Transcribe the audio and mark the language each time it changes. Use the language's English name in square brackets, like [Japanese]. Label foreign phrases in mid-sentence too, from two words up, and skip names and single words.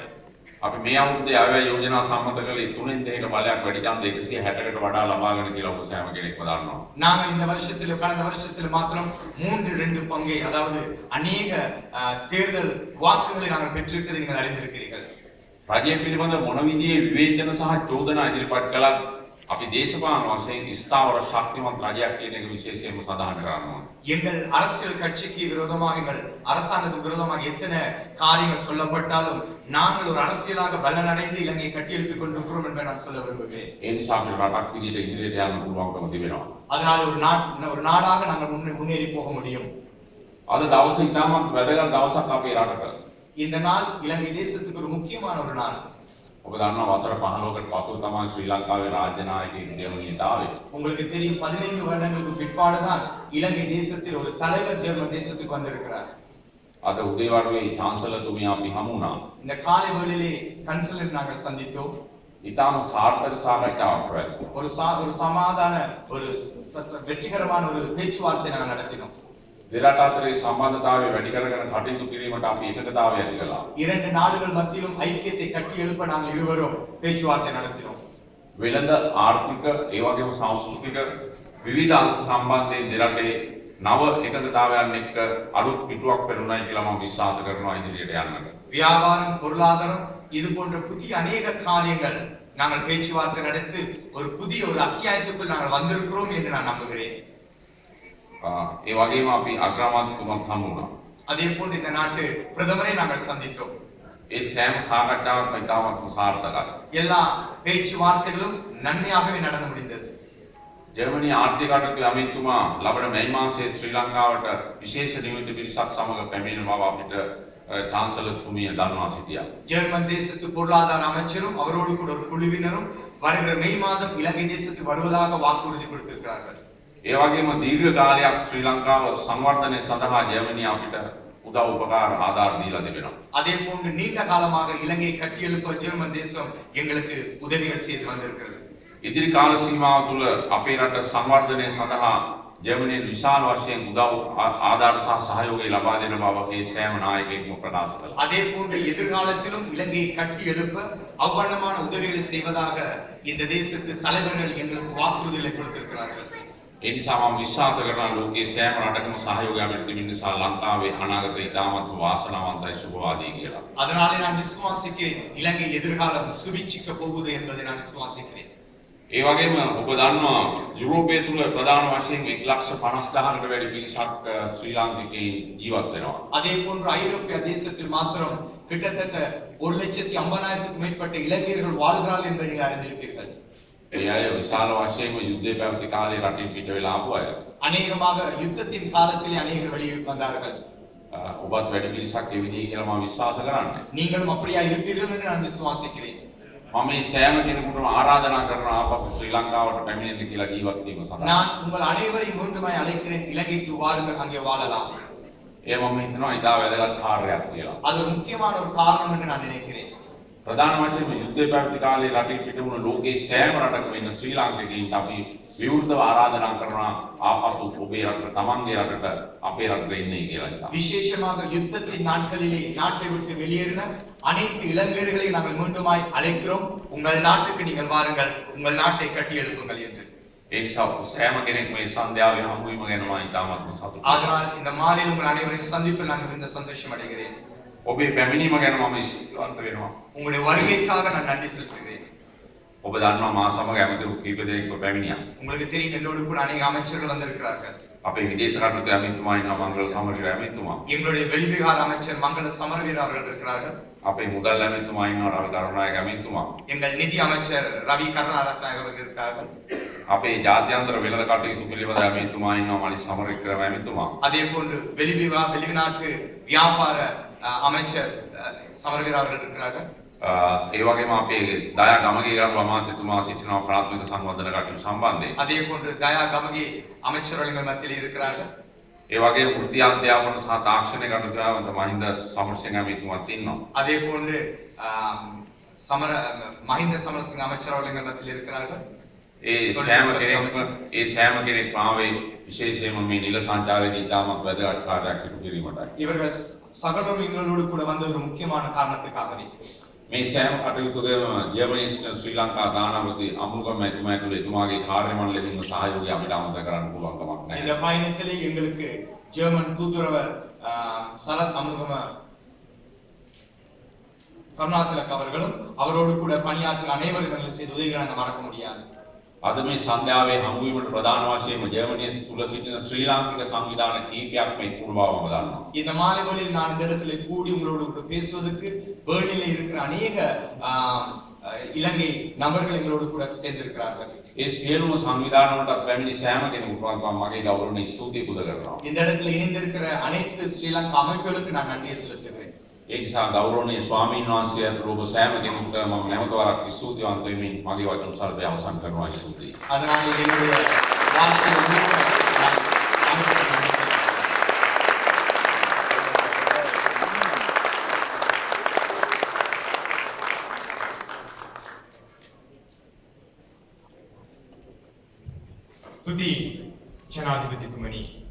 [Sinhala] අපි මේ අවුරුද්දේ අයවැය යෝජනා සම්මත කළේ 3න් 2ක බලයක් වැඩි ඡන්ද 160කට වඩා ලබාගෙන කියලා ඔබ සෑම කෙනෙක්ම දන්නවා. [Tamil] நாங்கள் இந்த வருஷத்தில் கடந்த வருஷத்தில் மாத்திரம் 3/2 பங்கை அதாவது அநேக தேர்தல் வாக்குகளை நாங்கள் பெற்றிருப்பதை நீங்கள் அறிந்திருக்கிறீர்கள். [Sinhala] රජය පිළිබඳ මොන විදිහේ විවේචන සහ චෝදනා ඉදිරිපත් කළත් අපි දේශපාලන වශයෙන් ස්ථාවර ශක්තිමත් රජයක් කියන එක විශේෂයෙන්ම සඳහන් කරනවා. [Tamil] எங்கள் அரசியல் கட்சிக்கு விரோதமாக எங்கள் அரசாங்கத்துக்கு விரோதமாக எத்தனை காரியங்கள் சொல்லப்பட்டாலும் நாங்கள் ஒரு அரசியலாக பலனடைந்து இலங்கையை கட்டியெழுப்பிக் கொண்டிருக்கிறோம் என்பதை நான் சொல்ல விரும்புகிறேன். [Sinhala] ඒ නිසා අපිට රටක් විදිහට ඉදිරියට යන්න පුළුවන්කම තිබෙනවා. [Tamil] அதனால் ஒரு நாடாக நாங்கள் முன்னேறி போக முடியும். [Sinhala] අද දවසේ ඉතාමත් වැදගත් දවසක් අපේ රටට. [Tamil] இந்த நாள் இலங்கை தேசத்துக்கு ஒரு முக்கியமான ஒரு நாள். [Sinhala] ඔබ දන්නවා වසර 15කට පසුව තමයි ශ්‍රී ලංකාවේ රාජ්‍ය නායකයෙක් ජර්මනියට ආවේ. [Tamil] உங்களுக்கு தெரியும் 15 வருடங்களுக்கு பிற்பாடுதான் இலங்கை தேசத்தில் ஒரு தலைவர் ஜெர்மன் தேசத்துக்கு வந்திருக்கிறார். [Sinhala] අද උදේවරුේ චාන්සලර්තුමිය අපි හමු වුණා. [Tamil] இந்த காலை வேளையிலே கன்சலர் நாங்கள் சந்தித்தோம். [Sinhala] ඉතාම සාර්ථක සාකච්ඡාවක් පැවැත්වුණා. [Tamil] ஒரு சமாதான ஒரு வெற்றிகரமான ஒரு பேச்சுவார்த்தை நாங்கள் நடத்தினோம். [Sinhala] දෙරට අතරේ සම්බන්ධතාවය වැඩි කරගෙන කටයුතු කිරීමට අපි එකගතාවය ඇති කළා. [Tamil] இரண்டு நாடுகள் மத்தியிலும் ஐக்கியத்தை கட்டி எழுப்ப நாங்கள் இருவரும் பேச்சுவார்த்தை நடத்தினோம். [Sinhala] වෙළඳ ආර්ථික ඒ වගේම සංස්කෘතික විවිධ අංශ සම්බන්ධයෙන් දෙරටේ නව එකගතාවයන් එක්ක අලුත් පිටුවක් පෙරුණායි කියලා මම විශ්වාස කරනවා ඉදිරියට යන්නට. [Tamil] வியாபாரம் பொருளாதாரம் இது போன்ற புதிய அநேக காரியங்கள் நாங்கள் பேச்சுவார்த்தை நடத்தி ஒரு புதிய ஒரு அத்தியாயத்துக்குள் நாங்கள் வந்திருக்கிறோம் என்று நான் நம்புகிறேன். [Sinhala] ඒ වගේම අපි අග්‍රාමාත්‍යතුමත් හමු වුණා. [Tamil] அதே போன்று இந்த நாட்டு பிரதமரை நாங்கள் சந்தித்தோம். [Sinhala] ඒ සෑම සාකච්ඡාවක්ම ඉතාමත් සාර්ථකයි. [Tamil] எல்லா பேச்சுவார்த்தைகளும் நன்மையாகவே நடந்து முடிந்தது. [Sinhala] ජර්මනි ආර්ථික කටයුතු අමාත්‍යතුමා ලබන මැයි මාසයේ ශ්‍රී ලංකාවට විශේෂ නියමිත පිරිසක් සමග පැමිණෙන බව අපිට චාන්සලර්තුමිය දන්වා සිටියා. [Tamil] ஜெர்மன் தேசத்து பொருளாதார அமைச்சரும் அவரோடு கூட ஒரு குழுவினரும் வருகிற மே மாதம் இலங்கை தேசத்துக்கு வருவதாக வாக்குறுதி கொடுத்திருக்கிறார்கள். [Sinhala] ඒ වගේම දීර්ඝ කාලයක් ශ්‍රී ලංකාව සංවර්ධනය සඳහා ජර්මනිය අපිට උදව් උපකාර ආධාර දීලා තිබෙනවා. [Tamil] அதே போன்று நீண்ட காலமாக இலங்கையை கட்டியெழுப்ப ஜெர்மன் தேசம் எங்களுக்கு உதவிகள் செய்து வந்திருக்கிறது. [Sinhala] ඉදිරි කාල සීමාව තුළ අපේ රට සංවර්ධනය සඳහා ජර්මනියෙන් විශාල වශයෙන් උදව් ආධාර සහ සහයෝගය ලබා දෙන බව ඒ සෑම නායකයෙක්ම ප්‍රකාශ කළා. [Tamil] அதே போன்று எதிர்காலத்திலும் இலங்கையை கட்டி எழுப்ப அவ்வண்ணமான உதவிகளை செய்வதாக இந்த தேசத்து தலைவர்கள் எங்களுக்கு வாக்குறுதிகளை கொடுத்திருக்கிறார்கள். [Sinhala] ඒ නිසා මම විශ්වාස කරනවා ලෝකයේ සෑම රටකම සහයෝගය අපිට නිසා ලංකාවේ අනාගතය ඉතාමත් වාසනාවන්තයි සුබවාදී කියලා. [Tamil] அதனாலே நான் விசுவாசிக்கிறேன் இலங்கை எதிர்காலம் சுபிட்சிக்க போகுது என்பதை நான் விசுவாசிக்கிறேன். [Sinhala] ඒ වගේම ඔබ දන්නවා යුරෝපයේ තුල ප්‍රධාන වශයෙන් 1,50,000කට වැඩි පිරිසක් ශ්‍රී ලාංකිකයින් ජීවත් වෙනවා. [Tamil] அதே போன்று ஐரோப்பிய தேசத்தில் மாத்திரம் கிட்டத்தட்ட 1,50,000க்கும் மேற்பட்ட இலங்கையர்கள் வாழ்கிறார்கள் என்பதை நீங்கள் அறிந்திருப்பீர்கள். [Sinhala] ඒ අය විශාල වශයෙන්ම යුද්ධය පැවති කාලේ රටින් පිට වෙලා ආපු අය. [Tamil] அநேகமாக யுத்தத்தின் காலத்திலே அநேகர் வெளியே வந்தார்கள். [Sinhala] ඔබත් වැඩි පිරිසක් ඒ විදිහේ කියලා මම විශ්වාස කරන්නේ. [Tamil] நீங்களும் அப்படியா இருப்பீர்கள் என்று நான் விசுவாசிக்கிறேன். [Sinhala] මම මේ සෑම කෙනෙකුටම ආරාධනා කරනවා ආපසු ශ්‍රී ලංකාවට පැමිණෙන්න කියලා ජීවත් වීම සඳහා. [Tamil] நான் உங்கள் அனைவரையும் மீண்டுமாய் அழைக்கிறேன், இலங்கைக்கு வாருங்கள், அங்கே வாழலாம். [Sinhala] ඒ මම හිතනවා ඉතා වැදගත් කාර්යයක් කියලා. [Tamil] அது ஒரு முக்கியமான ஒரு காரணம் என்று நான் நினைக்கிறேன். [Sinhala] ප්‍රධාන වශයෙන්ම යුද්ධය පැවති කාලේ රටින් පිට වුණ ලෝකයේ සෑම රටකම ඉන්න ශ්‍රී ලාංකිකයින්ට අපි විවෘතව ආරාධනා කරනවා ආපසු ඔබේ රටට තමන්ගේ රටට අපේ රටට එන්නයි කියලා. [Tamil] விசேஷமாக யுத்தத்தின் நாட்களிலே நாட்டை விட்டு வெளியேறின அனைத்து இளைஞர்களையும் நாங்கள் மீண்டுமாய் அழைக்கிறோம், உங்கள் நாட்டுக்கு நீங்கள் வாருங்கள், உங்கள் நாட்டை கட்டி எழுப்புங்கள் என்று. [Sinhala] ඒ නිසා සෑම කෙනෙක් මේ සන්ධ්‍යාවේ හමු වීම ගැන මම ඉතාමත් සතුටුයි. [Tamil] அதனால் இந்த மாலையில் உங்கள் அனைவரையும் சந்திப்பில் நான் மிகுந்த சந்தோஷம் அடைகிறேன். [Sinhala] ඔබේ පැමිණීම ගැන මම ස්තුතිවන්ත වෙනවා. [Tamil] உங்களுடைய வருகைக்காக நான் நன்றி செலுத்துகிறேன். [Sinhala] ඔබ දන්නවා මා සමග ඇමතිවරු කීප දෙනෙක්ව පැමිණියා. [Tamil] உங்களுக்கு தெரியும், என்னோடு கூட அநேக அமைச்சர்கள் வந்திருக்கிறார்கள். [Sinhala] අපේ විදේශ කටයුතු ඇමතිතුමා ඉන්නවා මංගල සමරවීර ඇමතිතුමා. [Tamil] எங்களுடைய வெளிவிகார அமைச்சர் மங்கள சமரவீர அவர்கள் இருக்கிறார்கள். [Sinhala] අපේ මුදල් ඇමතිතුමා ඉන්නවා රවි කරුණායක ඇමතිතුමා. [Tamil] எங்கள் நிதி அமைச்சர் ரவி கருணாரத்னாயக அவர்கள் இருக்கிறார்கள். [Sinhala] අපේ ජාත්‍යන්තර වෙළඳ කටයුතු පිළිබඳ ඇමතිතුමා ඉන්නවා මලික් සමරවික්‍රම ඇමතිතුමා. [Tamil] அதே போன்று வெளிநாட்டு வியாபார அமைச்சர் சமரவீர அவர்கள் இருக்கிறார்கள். [Sinhala] ඒ වගේම අපේ දයා ගමගේ ගරු අමාත්‍යතුමා සිටිනවා ප්‍රාථමික සංවර්ධන කටයුතු සම්බන්ධයෙන්. [Tamil] அதே போன்று தயா கமகி அமைச்சர்கள் மத்தியில் இருக்கிறார்கள். [Sinhala] ඒ වගේම වෘත්ති අධ්‍යාපන සහ තාක්ෂණික කටයුතු මහින්ද සමරසිංහ ඇමතිතුමාත් ඉන්නවා. [Tamil] அதே போன்று மஹிந்த சமரசிங்க அமைச்சர் அவர்கள் மத்தியில் இருக்கிறார்கள். [Sinhala] ඒ සෑම කෙනෙක්ම ආවේ විශේෂයෙන්ම මේ නිල සංචාරයේදී ඉතාමත් වැදගත් කාර්යයක් ඉටු කිරීමටයි. [Tamil] இவர்கள் சகலரும் எங்களோடு கூட வந்த ஒரு முக்கியமான காரணத்துக்காகவே. [Sinhala] මේ සෑම කටයුතුකම ජර්මනි ශ්‍රී ලංකා දානපති අමුගම එතුමා ඇතුළු එතුමාගේ කාර්ය මණ්ඩලයෙන් සහයෝගය අපිට අමතක කරන්න පුළුවන් කමක් නැහැ. [Tamil] இந்த பயணத்திலே எங்களுக்கு ஜெர்மன் தூதுவர் சரத் அமுகம கருணாதிலக் அவர்களும் அவரோடு கூட பணியாற்றிய அனைவரும் எங்களுக்கு செய்த உதவிகளை நாங்கள் மறக்க முடியாது. [Sinhala] අද මේ සන්ධ්‍යාවේ හමු වීමට ප්‍රධාන වශයෙන්ම ජර්මනිය තුල සිටින ශ්‍රී ලාංකික සංවිධාන කීපයක්ම එක්වුණු බව මම දන්නවා. [Tamil] இந்த மாலை வேளையில் நான் இந்த இடத்துல கூடி உங்களோடு கூட பேசுவதற்கு பெர்லினில் இருக்கிற அநேக இலங்கை நபர்கள் எங்களோடு கூட சேர்ந்திருக்கிறார்கள். [Sinhala] ඒ සියලුම සංවිධාන වලට පැමිණි සෑම කෙනෙකුටම මගේ ගෞරවණීය ස්තුතිය පුද කරනවා. [Tamil] இந்த இடத்துல இணைந்திருக்கிற அனைத்து ஸ்ரீலங்கா அமைப்புகளுக்கு நான் நன்றியை செலுத்துகிறேன். [Sinhala] ඒ නිසා ගෞරවනීය ස්වාමීන් වහන්සේ ඇතුළු ඔබ සෑම කෙනෙකුට මම නැවත වරක් ස්තුතිවන්ත වෙමින් මගේ වචන සල්පය අවසන් කරනවා. ස්තුතියි. [Tamil] அதனால் என்னுடைய வார்த்தை ಸ್ತುತಿ ஜனாதிபதித்துமணி.